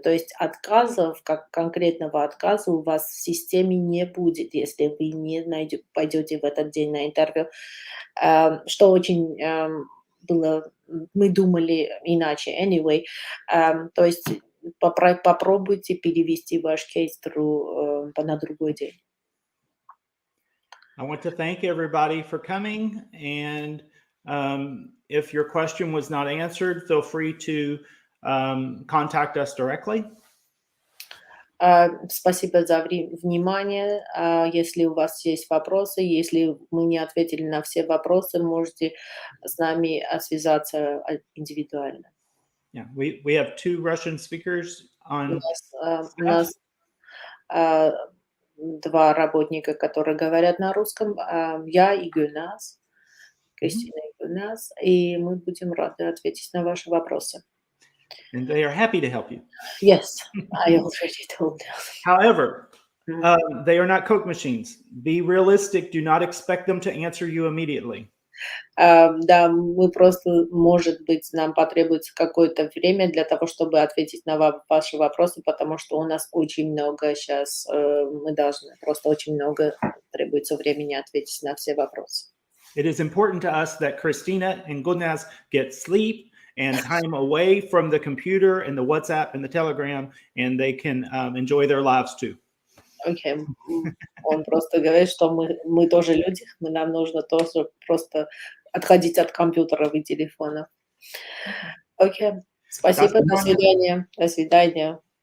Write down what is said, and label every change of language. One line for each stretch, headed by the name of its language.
Russian: То есть отказов, как конкретного отказа у вас в системе не будет, если вы не пойдете в этот день на интервью. Что очень было, мы думали иначе.
English: Anyway,
Russian: то есть попробуйте перевести ваш кейс на другой день.
English: I want to thank everybody for coming, and if your question was not answered, feel free to contact us directly.
Russian: Спасибо за внимание. Если у вас есть вопросы, если мы не ответили на все вопросы, можете с нами связаться индивидуально.
English: Yeah, we have 2 Russian speakers on.
Russian: У нас 2 работника, которые говорят на русском, я и Гульназ, Кристина и Гульназ, и мы будем рады ответить на ваши вопросы.
English: And they are happy to help you. Yes, I already told them. However, they are not Coke machines. Be realistic. Do not expect them to answer you immediately.
Russian: Да, мы просто, может быть, нам потребуется какое-то время для того, чтобы ответить на ваши вопросы, потому что у нас очень много сейчас, мы должны, просто очень много требуется времени ответить на все вопросы.
English: It is important to us that Christina and Gulnaz get sleep and time away from the computer and the WhatsApp and the Telegram, and they can enjoy their lives too.
Russian: Окей. Он просто говорит, что мы тоже люди, нам нужно тоже просто отходить от компьютеров и телефонов. Окей. Спасибо, до свидания. До свидания.